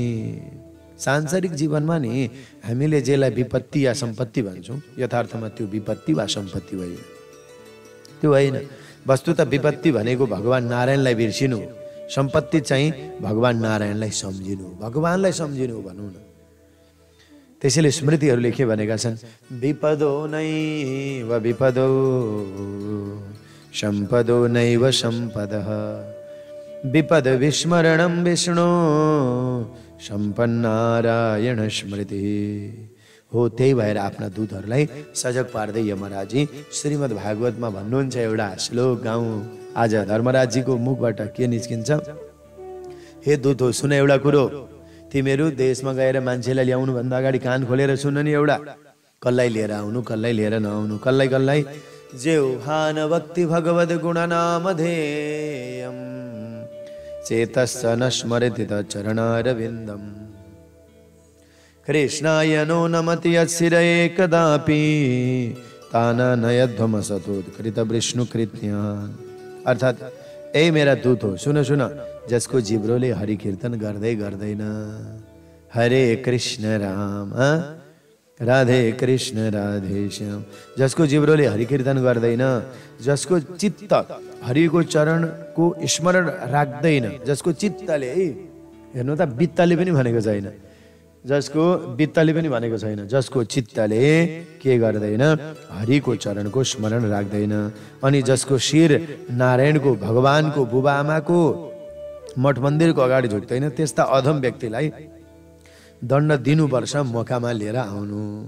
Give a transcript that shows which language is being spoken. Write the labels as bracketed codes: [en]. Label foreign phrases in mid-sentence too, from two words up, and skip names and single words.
[ne] सांसारिक जीवनमा नि हामीले जेलाई विपत्ति या सम्पत्ति भन्छौँ, यथार्थमा त्यो विपत्ति वा सम्पत्ति होइन, त्यो होइन। वस्तुतः विपत्ति भनेको भगवान नारायणलाई बिर्सिनु, सम्पत्ति चाहिँ भगवान नारायणलाई सम्झिनु, भगवानलाई सम्झिनु भनौँ न। त्यसैले स्मृतिहरूले के भनेका छन्, [sa] विपदो नैव विपदो सम्पदो नैव सम्पदः, विपद विस्मरणं विष्णु सम्पन्नारायण स्मृति। [ne] हो त्यही भएर आफ्ना दूतहरूलाई सजग पार्दै यमराजी श्रीमद् भागवतमा भन्नुहुन्छ एउटा श्लोक गाउँ। आज धर्मराजीको मुखबाट के निस्किन्छ, हे दूत हो सुन एउटा कुरो, तिमीहरू देशमा गएर मान्छेलाई ल्याउनु भन्दा अगाडि कान खोलेर सुन नि एउटा, कसलाई लिएर आउनु कसलाई लिएर नआउनु, कसलाई कसलाई। [sa] जेहान भक्ति भगवद गुण नामधेयम चेतस्स न स्मरति तच्चरणारविन्दम कृष्णाय नो नमति यत्शिरये कदापि ताना नयध्वमसतोत्कृत विष्णुकृत्यान्। [ne] अर्थात ए मेरा दूत हो सुन सुन, जसको जिब्रोले हरि कीर्तन गर्दै गर्दैन, हरे कृष्ण राम राधे कृष्ण राधे श्याम, जसको जिब्रोले हरि कीर्तन गर्दैन, जसको चित्त हरिको चरणको स्मरण राख्दैन, जसको चित्तले, हेर्नु त बित्तले पनि भनेको छैन, जसको बित्तले पनि भनेको छैन, जसको चित्तले के गर्दैन, हरिको चरणको स्मरण राख्दैन, अनि जसको शिर नारायणको भगवानको बुबा आमाको मठ मन्दिरको अगाडि झुक्दैन, त्यस्ता अधम व्यक्तिलाई दण्ड दिनुपर्छ मौकामा लिएर आउनु।